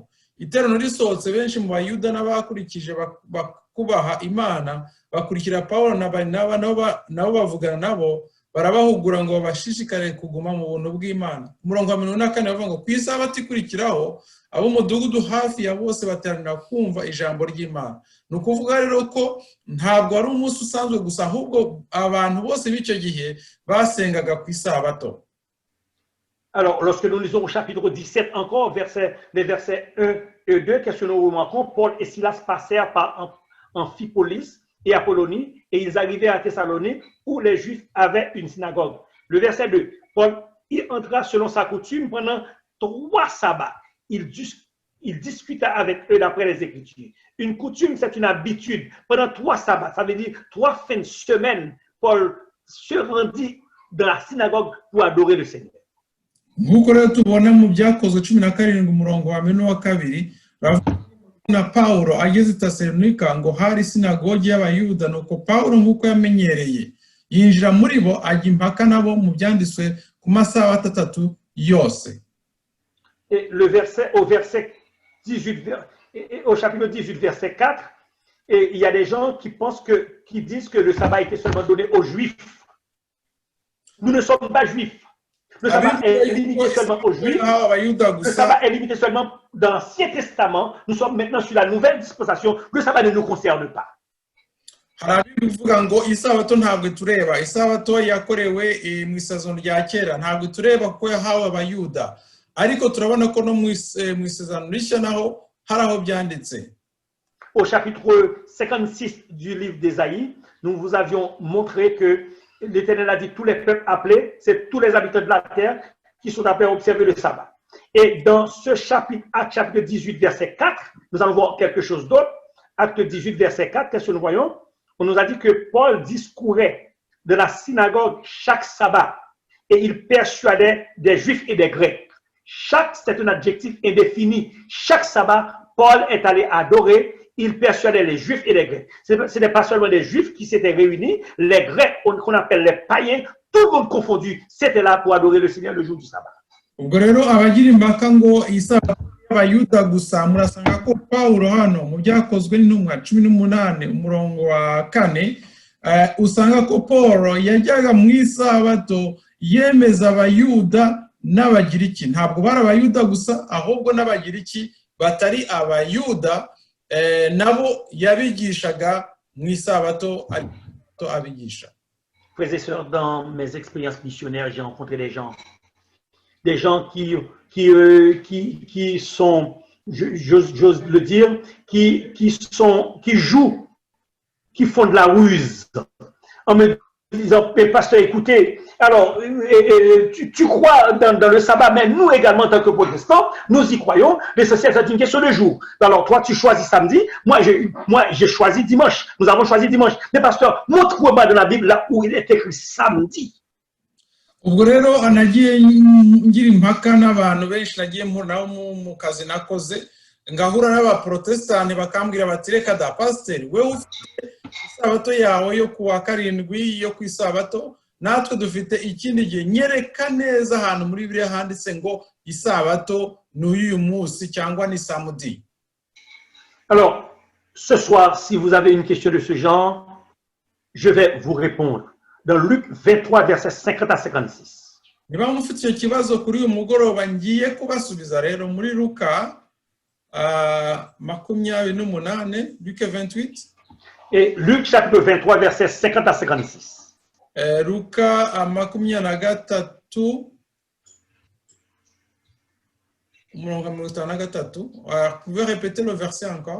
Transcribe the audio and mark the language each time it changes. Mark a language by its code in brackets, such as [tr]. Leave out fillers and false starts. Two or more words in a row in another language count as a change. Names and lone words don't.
[rw] Iterano risohotse, benshi mu bayuda n'abakurikije kubaha Imana bakurikira Paulo na Barnaba nabo bavugana nabo barabahugura ngo babashishikare kuguma mu buntu bw'Imana. Umurongo wa 44 bavuga ngo ku isabato ikurikiraho abo mudugudu hafi ya bose bateranira kumva ijambo ry'Imana. Nukuvuga rero ko ntabwo ari umunsi usanzwe gusa, ahubwo abantu bose b'icyo gihe basengaga ku isabato. [fr] Alors, lorsque nous lisons au chapitre 17 encore, les versets 1 et 2, qu'est-ce que nous remarquons? Paul et Silas passèrent par Amphipolis et Apollonie, et ils arrivaient à Thessalonique, où les Juifs avaient une synagogue. Le verset 2, Paul y entra selon sa coutume pendant 3 sabbats. Il discuta avec eux d'après les Écritures. Une coutume, c'est une habitude. Pendant 3 sabbats, ça veut dire 3 fins de semaine, Paul se rendit dans la synagogue pour adorer le Seigneur. [rw] Nk'uko rero tubona mu Byakozwe 17 umurongo wa 42 na Paulo ageze i Tesalonika ngo hari sinagogi y'Abayuda, nuko Paulo nk'uko yamenyereye yinjira muri bo ajya impaka nabo mu byanditswe ku masaha 3 yose. [fr] Et au chapitre 18, verset 4, et il y a des gens qui disent que le sabbat était seulement donné aux Juifs. Nous ne sommes pas Juifs. Le sabbat est limité seulement aux Juifs. Le sabbat est limité seulement dans l'Ancien Testament. Nous sommes maintenant sur la nouvelle dispensation. Le sabbat ne nous concerne pas. [rw] Harabivuga ngo isabato ntabwo tureba, isabato yakorewe mu isezerano rya kera ntabwo tureba kuko yahawe Abayuda, ariko turabona ko no mu isezerano rishya naho haraho byanditse. [fr] Au chapitre 56 du livre d'Ésaïe, nous vous avions montré que l'Éternel a dit tous les peuples appelés, c'est tous les habitants de la terre qui sont appelés à observer le sabbat. Et dans ce chapitre, Acte chapitre 18, verset 4, nous allons voir quelque chose d'autre. Acte 18, verset 4, qu'est-ce que nous voyons? On nous a dit que Paul discourait de la synagogue chaque sabbat et il persuadait des Juifs et des Grecs. Chaque, c'est un adjectif indéfini. Chaque sabbat, Paul est allé adorer, il persuadait les Juifs et les Grecs. Ce n'est pas seulement les Juifs qui s'étaient réunis, les Grecs, qu'on appelle les païens, tout le monde confondu, c'était là pour adorer le Seigneur le jour du sabbat. [rw] ubwo rero abagira impaka ngo isabato y'abayuda gusa murasanga ko Pawulo hano mu byakozwe n'intumwa 18 umurongo wa 4 usanga ko Paul yajyaga mu isabato yemeza abayuda n'abagiriki. Ntabwo bari abayuda gusa ahubwo n'abagiriki batari abayuda nabo yabigishaga mu isabato abigisha. [fr] Frères et sœurs, dans mes expériences missionnaires, j'ai rencontré des gens qui sont, j'ose le dire, qui jouent, qui font de la ruse, en me disant, mais pasteur, écoutez, alors, tu crois dans le sabbat, mais nous également, en tant que protestants, nous y croyons, l'essentiel, c'est une question de jour. Alors, toi, tu choisis samedi, moi, j'ai choisi dimanche, nous avons choisi dimanche. Mais pasteur, montre-moi dans la Bible là où il est écrit samedi. [rw] Ubwo rero anagiye ngira impaka n'abantu benshi nagiye mpura mu kazi nakoze ngahura n'abaprotestani bakambwira bati reka da pastor wewe ufite isabato yawe yo kuwa karindwi yo kwisabato natwe dufite ikindi gihe nyereka neza ahantu muri Bibiliya handitse ngo isabato n'uyu munsi cyangwa ni samedi. [fr] Alors ce soir, si vous avez une question de ce genre, je vais vous répondre. Dans Luc 23, versets 50 à 56. [rw] Niba mufite icyo kibazo kuri uyu mugoroba ngiye kubasubiza rero muri Luka 28, [fr] Luc 28. Et Luc chapitre 23, versets 50 à 56. Luka 23, vous pouvez répéter le verset encore?